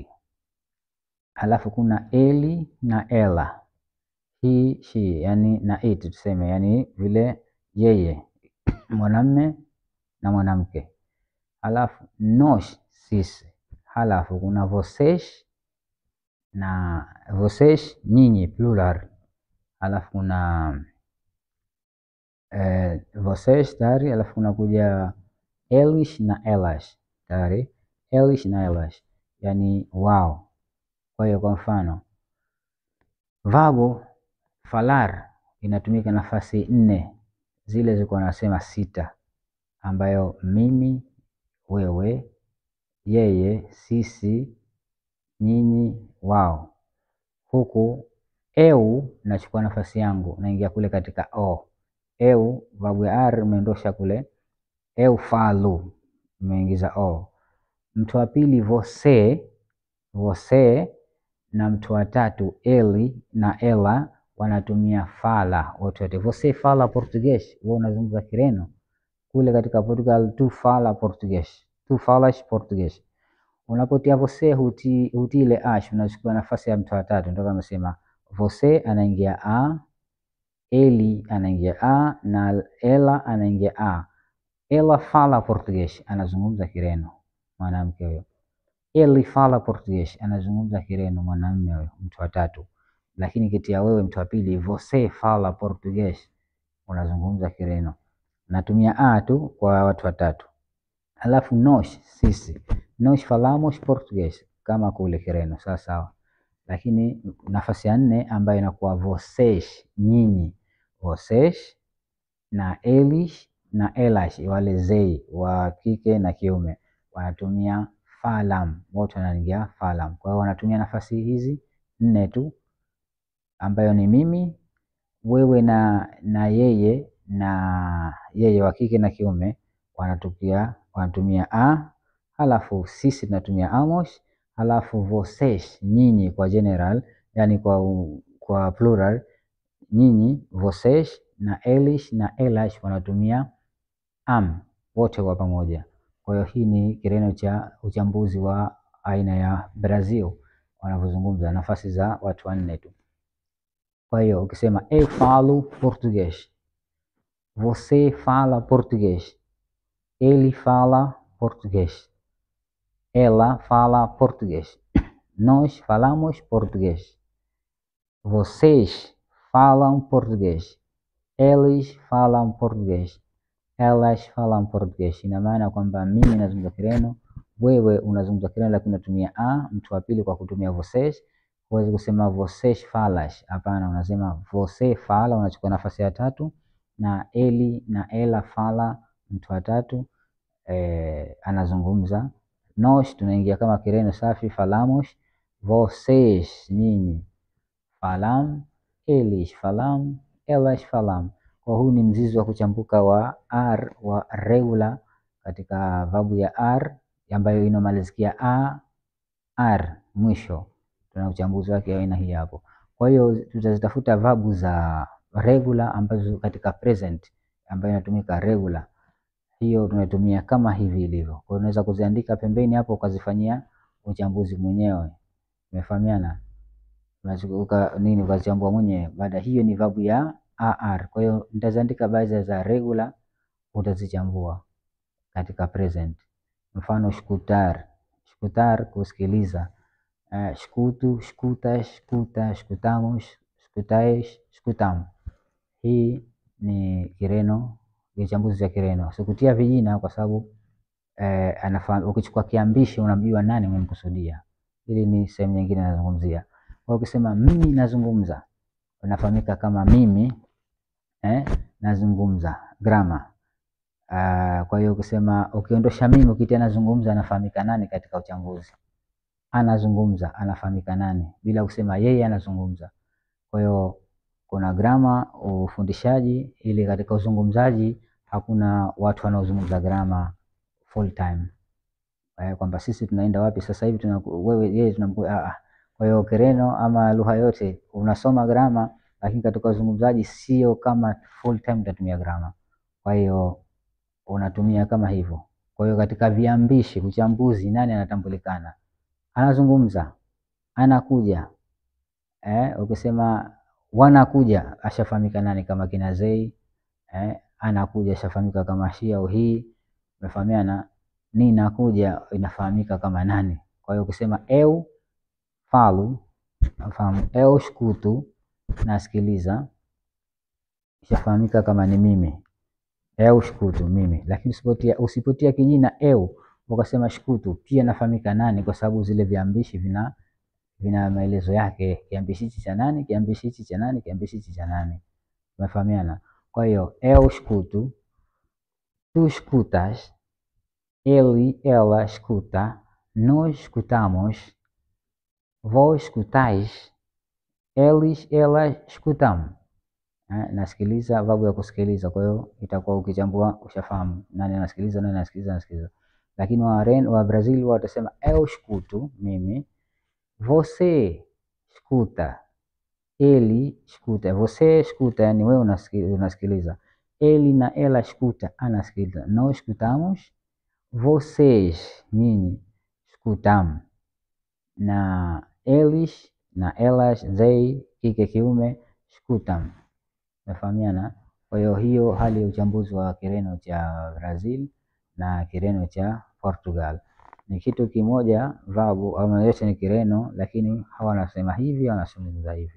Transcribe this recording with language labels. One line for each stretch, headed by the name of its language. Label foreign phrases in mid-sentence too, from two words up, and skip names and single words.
Swahili: Halafu kuna eli na ela,
English: he, she,
Swahili: yani na it tuseme, yani vile yeye, mwanamme na mwanamke. Halafu nós sisi, halafu kuna vocês na vocês nyinyi plural. Halafu kuna vocês tayari, halafu kuna kuja eles na elas tayari, eles na elas yani wao. Kwa hiyo kwa mfano verb falar inatumika nafasi 4, zile zilikuwa nasema 6, ambayo mimi, wewe, yeye, sisi, nyinyi, wao. Huku eu nachukua nafasi yangu, naingia kule katika o. Eu verb ya r umeondosha kule,
Portuguese: eu falo
Swahili: umeingiza o. Mtu wa pili
Portuguese: você, você,
Swahili: na mtu wa tatu eli na ela wanatumia fala wote.
Portuguese: Você fala português,
Swahili: wewe unazungumza Kireno. Kule katika Portugal
Portuguese: tu fala português, tu falas português.
Swahili: Unapotia você huti ile ash, unachukua nafasi ya mtu wa tatu. Ndio kama sema você anaingia a, eli anaingia a, na ela anaingia a.
Portuguese: Ela fala português,
Swahili: anazungumza Kireno, mwanamke huyo.
Portuguese: Ele fala português,
Swahili: anazungumza Kireno, mwanamume huyo, mtu wa tatu. Lakini kitia wewe, mtu wa pili,
Portuguese: você fala português,
Swahili: unazungumza Kireno. Natumia a tu kwa watu watatu. Alafu nós sisi,
Portuguese: nós falamos português
Swahili: kama kule Kireno, sawa sawa. Lakini nafasi ya 4 ambayo inakuwa vocês, nyinyi, vocês, na eles na elas, wale zei wa kike na kiume wanatumia falam, wote wanaingia falam. Kwa hiyo wanatumia nafasi hizi 4 tu, ambayo ni mimi, wewe na yeye na yeye wa kike na kiume wanatumia a, halafu sisi tunatumia amos, halafu vocês nyinyi kwa general, yani kwa plural nyinyi vocês, na eles na elas wanatumia am, wote kwa pamoja. Kwa hiyo hii ni Kireno cha uchambuzi wa aina ya Brazil wanavyozungumza, nafasi za watu wanne tu. Kwa hiyo ukisema
Portuguese: eu falo português, você fala português, ele fala português, ela fala português, nós falamos português, vocês falam português, eles falam português, elas falam português.
Swahili: Ina maana kwamba mimi nazungumza Kireno, wewe unazungumza Kireno lakini unatumia a, mtu wa pili kwa kutumia vocês. Huwezi kusema
Portuguese: vocês falas,
Swahili: hapana, unasema
Portuguese: você fala,
Swahili: unachukua nafasi ya tatu, na eli na
Portuguese: ela fala,
Swahili: mtu wa tatu anazungumza. Nós tunaingia kama Kireno safi,
Portuguese: falamos, vocês nyinyi, falam, eles falam, elas falam.
Swahili: Kwa huu ni mzizi wa kuchambuka wa r wa regular katika vabu ya r ambayo inamalizikia a r mwisho. Tuna uchambuzi wake aina hii hapo. Kwa hiyo tutazitafuta vabu za regular ambazo katika present ambayo inatumika regular, hiyo tunatumia kama hivi ilivyo. Kwa hiyo unaweza kuziandika pembeni hapo ukazifanyia uchambuzi mwenyewe. Umefahamiana? Unachukua nini ukazichambua mwenyewe. Baada hiyo ni vabu ya ar. Kwa hiyo nitaziandika baadhi za regular, utazichambua katika present. Mfano escutar, escutar kusikiliza.
Portuguese: Escuto, escutas, escuta, escutamos, escutais, escutamos.
Swahili: Hii ni Kireno, uchambuzi wa Kireno. Sikutia vijina kwa sababu anafahamu. Ukichukua kiambishi unamjua nani umemkusudia. Hili ni sehemu nyingine nazungumzia. Kwa ukisema mimi nazungumza, unafahamika kama mimi nazungumza, grammar. Kwa hiyo ukisema ukiondosha mimi ukitia nazungumza, anafahamika nani katika uchambuzi? Anazungumza, anafahamika nani bila kusema yeye anazungumza. Kwa hiyo kuna grammar ufundishaji, ili katika uzungumzaji hakuna watu wanaozungumza
English: grammar full time.
Swahili: Kwamba sisi tunaenda wapi sasa hivi, wewe yeye tunamkuwa. Kwa hiyo Kireno ama lugha yote unasoma grammar, lakini katika uzungumzaji sio kama
English: full time
Swahili: utatumia grammar. Kwa hiyo unatumia kama hivyo. Kwa hiyo katika viambishi uchambuzi, nani anatambulikana? Anazungumza, anakuja. Ukisema wanakuja, ashafahamika nani kama kina Zei. Anakuja ashafahamika kama she au he. Umefahamiana? Ninakuja inafahamika kama nani. Kwa hiyo ukisema
Portuguese: eu falo,
Swahili: nafahamu
Portuguese: eu escuto,
Swahili: nasikiliza, ishafahamika kama ni mimi.
Portuguese: Eu escuto,
Swahili: mimi. Lakini usipotia kijina eu ukasema escuto, pia nafahamika nani, kwa sababu zile viambishi vina maelezo yake. Kiambishi hichi cha nani, kiambishi hichi cha nani, kiambishi hichi cha nani. Umefahamiana? Kwa hiyo
Portuguese: eu escuto, tu escutas, ele, ela escuta, nós escutamos, vós escutais, eles, elas escutam.
Swahili: Nasikiliza, vabu ya kusikiliza. Kwa hiyo itakuwa ukichambua ushafahamu nani anasikiliza, nani anasikiliza. Lakini wa Brazil watasema
Portuguese: eu escuto,
Swahili: mimi,
Portuguese: você escuta, ele escuta. Você escuta,
Swahili: yani wewe unasikiliza.
Portuguese: Ele na ela escuta, anasikiliza. Nós escutamos, vocês nyinyi escutam, na eles na elas,
Swahili: they kike kiume, escutam. Umefahamiana? Kwa hiyo hali ya uchambuzi wa Kireno cha Brazil na Kireno cha Portugal ni kitu kimoja. Vabu au yote ni Kireno, lakini hawa wanasema hivi, wanasema hivi.